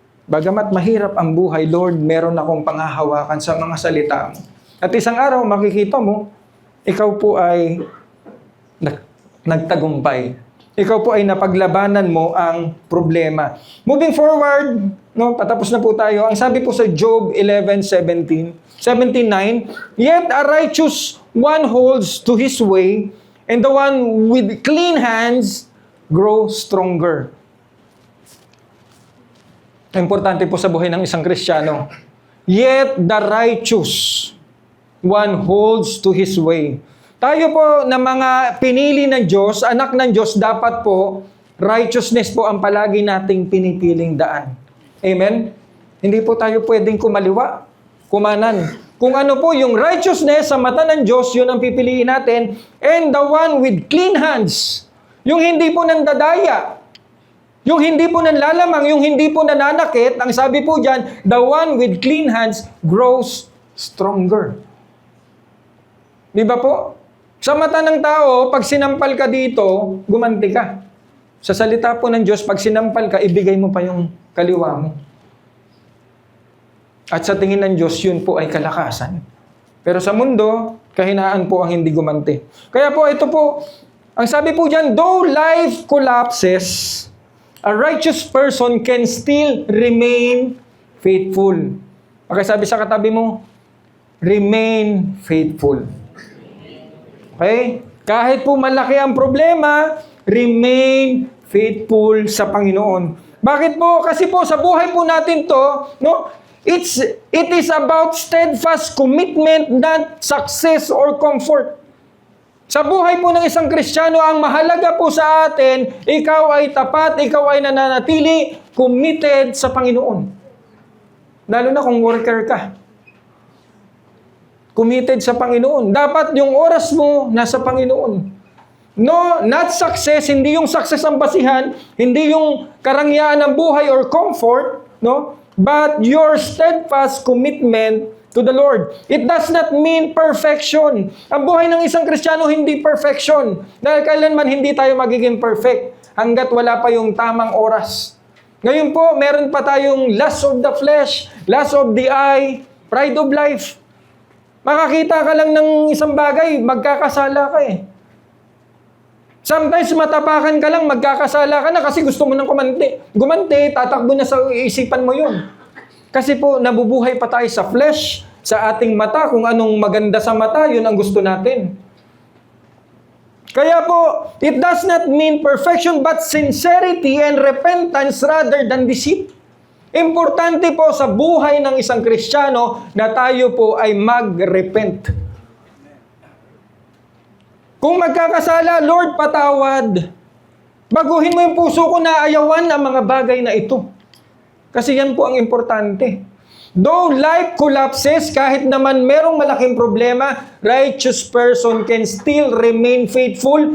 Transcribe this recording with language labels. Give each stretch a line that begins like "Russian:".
Filipino: Bagamat mahirap ang buhay, Lord, meron akong panghahawakan sa mga salita mo. At isang araw, makikita mo, ikaw po ay nagtagumpay. Ikaw po ay napaglabanan mo ang problema.
English: Moving forward,
Filipino: no, patapos na po tayo. Ang sabi po sa
English: Job 11:17, 17:9, yet a righteous one holds to his way, and the one with clean hands grows stronger.
Filipino: Importante po sa buhay ng isang Kristiyano.
English: Yet the righteous one holds to his way.
Filipino: Tayo po na mga pinili ng Diyos, anak ng Diyos, dapat po, righteousness po ang palagi nating pinipiling daan. Amen? Hindi po tayo pwedeng kumaliwa, kumanan. Kung ano po yung righteousness sa mata ng Diyos, yun ang pipiliin natin.
English: And the one with clean hands.
Filipino: Yung hindi po nandadaya. Yung hindi po nanlalamang, yung hindi po nananakit, ang sabi po dyan,
English: the one with clean hands grows stronger.
Filipino: Di ba po? Sa mata ng tao, pag sinampal ka dito, gumanti ka. Sa salita po ng Diyos, pag sinampal ka, ibigay mo pa yung kaliwa mo. At sa tingin ng Diyos, yun po ay kalakasan. Pero sa mundo, kahinaan po ang hindi gumanti. Kaya po, ito po, ang sabi po dyan,
English: though life collapses, a righteous person can still remain faithful.
Filipino: Okay, sabi sa katabi mo,
English: remain faithful.
Filipino: Okay? Kahit po malaki ang problema,
English: remain faithful
Filipino: sa Panginoon. Bakit po? Kasi po sa buhay po natin to, no?
English: It is about steadfast commitment, not success or comfort.
Filipino: Sa buhay po ng isang Kristiyano, ang mahalaga po sa atin, ikaw ay tapat, ikaw ay nananatili, committed sa Panginoon. Lalo na kung worker ka. Committed sa Panginoon. Dapat yung oras mo nasa Panginoon.
English: No, not success,
Filipino: hindi yung success ang basihan, hindi yung karangyaan ng buhay or comfort, no?
English: But your steadfast commitment to the Lord. It does not mean perfection.
Filipino: Ang buhay ng isang Kristiyano hindi perfection. Dahil kailanman hindi tayo magiging perfect hanggat wala pa yung tamang oras. Ngayon po, meron pa tayong
English: lust of the flesh, lust of the eye, pride of life.
Filipino: Makakita ka lang ng isang bagay, magkakasala ka eh. Sometimes matapakan ka lang, magkakasala ka na kasi gusto mo nang gumante, tatakbo na sa isipan mo yun. Kasi po, nabubuhay pa tayo sa flesh, sa ating mata, kung anong maganda sa mata, yun ang gusto natin. Kaya po,
English: it does not mean perfection, but sincerity and repentance rather than deceit.
Filipino: Importante po sa buhay ng isang Kristiyano na tayo po ay mag-repent. Kung magkakasala, Lord, patawad. Baguhin mo yung puso ko na ayawan ang mga bagay na ito. Kasi yan po ang importante.
English: Though life collapses,
Filipino: kahit naman merong malaking problema,
English: righteous person can still remain faithful.